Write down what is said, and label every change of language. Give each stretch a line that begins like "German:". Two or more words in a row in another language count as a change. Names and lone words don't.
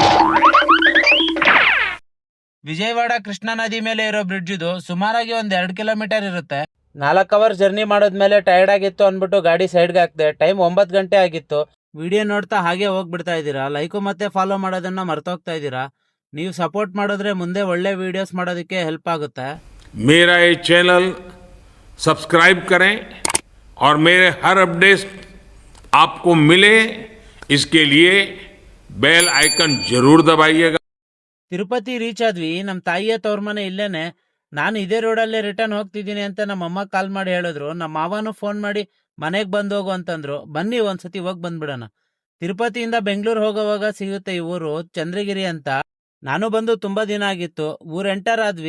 Kannada: ವಿಜಯವಾಡ ಕೃಷ್ಣಾ ನದಿ ಮೇಲೆ ಇರೋ ಬ್ರಿಡ್ಜ್ ಇದು. ಸುಮಾರಾಗಿ 2 ಕಿಲೋಮೀಟರ್ ಇರುತ್ತೆ. 4
English: hours journey
Kannada: ಮಾಡೋದ್ಮೇಲೆ ಟೈರ್ಡ್ ಆಗಿತ್ತು ಅಂದ್ಬಿಟ್ಟು ಗಾಡಿ ಸೈಡ್ಗೆ ಹಾಕ್ದೆ. ಟೈಮ್ 9 ಗಂಟೆ ಆಗಿತ್ತು. ವಿಡಿಯೋ ನೋಡ್ತಾ ಹಾಗೆ ಹೋಗ್ಬಿಡ್ತಾ ಇದ್ದೀರಾ. ಲೈಕು ಮತ್ತೆ ಫಾಲೋ ಮಾಡೋದನ್ನ ಮರ್ತೋಗ್ತಾ ಇದ್ದೀರಾ. ನೀವು ಸಪೋರ್ಟ್ ಮಾಡಿದ್ರೆ ಮುಂದೆ ಒಳ್ಳೆ ವಿಡಿಯೋಸ್ ಮಾಡೋದಕ್ಕೆ ಹೆಲ್ಪ್ ಆಗುತ್ತೆ.
Hindi: मेरा ये चैनल सब्सक्राइब करें और मेरे हर अपडेट आपको मिले, इसके लिए
English: bell icon
Hindi: जरूर दबाइएगा.
Kannada: ತಿರುಪತಿ ರೀಚ್ ಆದ್ವಿ. ನಮ್ಮ ತಾಯಿಯ ತವ್ರ ಮನೆ ಇಲ್ಲೇನೆ. ನಾನು ಇದೇ ರೋಡಲ್ಲೇ ರಿಟರ್ನ್ ಹೋಗ್ತಿದ್ದೀನಿ ಅಂತ ನಮ್ಮ ಅಮ್ಮ ಕಾಲ್ ಮಾಡಿ ಹೇಳಿದ್ರು. ನಮ್ಮ ಮಾವನು ಫೋನ್ ಮಾಡಿ ಮನೆಗೆ ಬಂದು ಹೋಗು ಅಂತಂದ್ರು. ಬನ್ನಿ ಒಂದ್ಸತಿ ಹೋಗಿ ಬಂದ್ಬಿಡೋಣ. ತಿರುಪತಿಯಿಂದ ಬೆಂಗಳೂರು ಹೋಗೋವಾಗ ಸಿಗುತ್ತೆ ಈ ಊರು, ಚಂದ್ರಗಿರಿ ಅಂತ. ನಾನು ಬಂದು ತುಂಬಾ ದಿನ ಆಗಿತ್ತು. ಊರ್ ಎಂಟರ್ ಆದ್ವಿ.